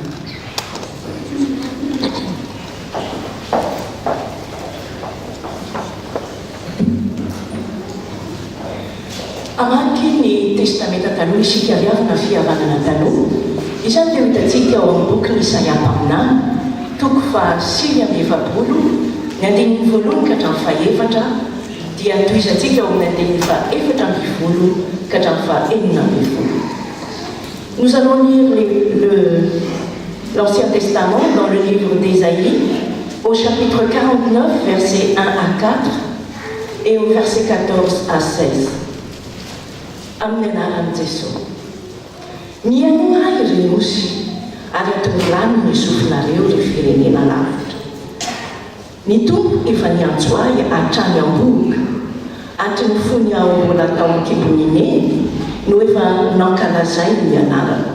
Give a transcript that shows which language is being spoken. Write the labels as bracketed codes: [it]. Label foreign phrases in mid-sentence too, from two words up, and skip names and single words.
[mg] Amaky ny testamenta taloha isika riavana fihavanana taloha. Izany dia hitantsika ao amin'ny boky ny Isaia mpaminany toko fa 5:7 ny andinin'ny voalohany ka hatramin'ny fahaefatra dia toizantsika ao amin'ny andinin'ny faha-4:20 ka hatramin'ny faha-6:20. [fr] Nous allons lire l'Ancien Testament dans le livre d'Ésaïe au chapitre 49 versets 1 à 4 et au verset 14 à 16. [mg] Amin'ny anaran'i Jesosy. Mihaino ahy ry nosy ary atonilany ny sofinareo ry firenena lavitra. Ny tompo efa niantso ahy hatrany am-boka, hatry ny fony aho mbola tao an-kiboniny no efa nankalazay ny anarana.